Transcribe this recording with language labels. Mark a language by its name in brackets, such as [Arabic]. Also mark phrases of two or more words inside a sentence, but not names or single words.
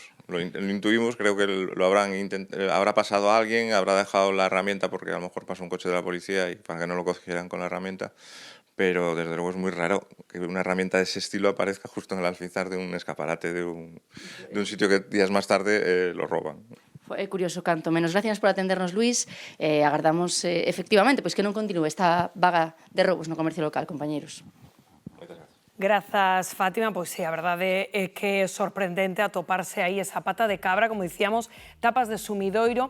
[Spanish] Lo intuimos, creo que lo habrá pasado a alguien, habrá dejado la herramienta porque a lo mejor pasó un coche de la policía y para que no lo cogieran con la herramienta, pero desde luego es muy raro que una herramienta de ese estilo aparezca justo en el alféizar de un escaparate de un sitio que días más tarde lo roban. [Galician] É curioso canto menos. [Spanish] Gracias por atendernos, [Galician] Luís. Agardamos, efectivamente, pois que non continúe esta vaga de roubos no comercio local, compañeiros. Grazas, Fátima. Pois sí, a verdade é que é sorprendente atoparse aí esa pata de cabra, como dicíamos, tapas de sumidoiro.